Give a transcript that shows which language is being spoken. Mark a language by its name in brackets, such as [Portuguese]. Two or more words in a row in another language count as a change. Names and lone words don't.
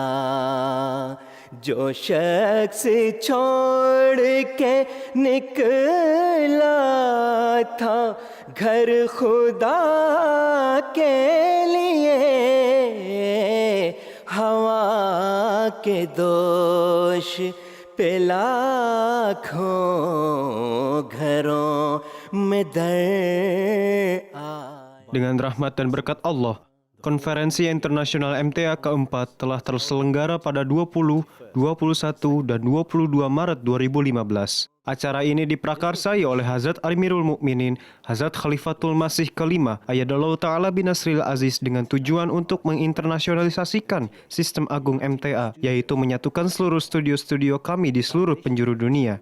[Urdu] جو شخص چھوڑ کے نکلا تھا گھر خدا کے لیے، ہوا کے دوش پہ لاکھوں گھروں میں درد آیا. [Indonesian] Dengan rahmat dan berkat Allah, Konferensi Internasional MTA keempat telah terselenggara pada 20, 21, dan 22 Maret 2015. Acara ini diprakarsai oleh Hazrat Amirul Mukminin, Hazrat Khalifatul Masih kelima, [Arabic] أيده الله تعالى بنصره العزيز, [Indonesian] dengan tujuan untuk menginternasionalisasikan sistem agung MTA, yaitu menyatukan seluruh studio-studio kami di seluruh penjuru dunia.